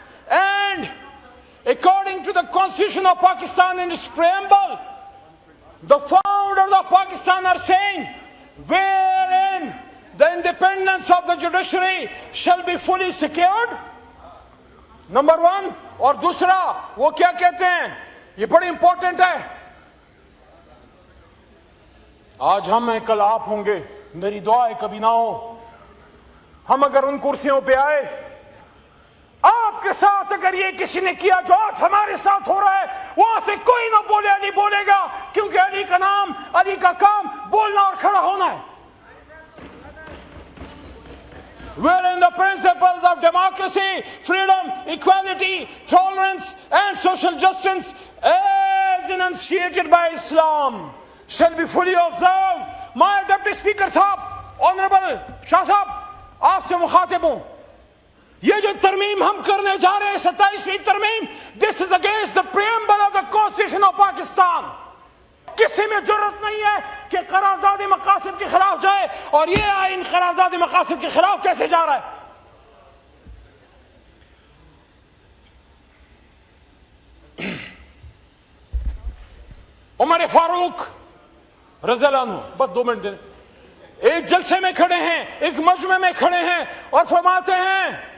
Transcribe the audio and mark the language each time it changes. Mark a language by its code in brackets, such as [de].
[en] And according to the constitution of Pakistan in its preamble, the founders of Pakistan are saying wherein the independence of the judiciary shall be fully secured. Number one. [ur] اور دوسرا وہ کیا کہتے ہیں، یہ بڑی important ہے، آج ہم ہیں کل آپ ہوں گے، میری دعا ہے کبھی نہ ہو. ہم اگر ان کرسیوں پہ آئے، آپ کے ساتھ اگر یہ کسی نے کیا جو آج ہمارے ساتھ ہو رہا ہے، وہاں سے کوئی نہ بولے علی بولے گا، کیونکہ علی کا نام، علی کا کام بولنا اور کھڑا ہونا ہے. [en] Wherein the principles of democracy, freedom, equality, tolerance and social justice as enunciated by Islam shall be fully observed. My Deputy Speaker صاحب, Honorable Shah صاحب, [ur] آپ سے مخاطب ہوں. یہ جو ترمیم ہم کرنے جا رہے ہیں 27ویں ترمیم, [en] this is against the preamble of the Constitution of Pakistan. [ur] کسی میں ضرورت نہیں ہے کہ قرارداد مقاصد کے خلاف جائے, اور یہ آئین قرارداد مقاصد کے خلاف کیسے جا رہا ہے؟ عمر فاروق رضی اللہ عنہ, بس 2 منٹ ایک جلسے میں کھڑے ہیں, ایک مجمع میں کھڑے ہیں اور فرماتے ہیں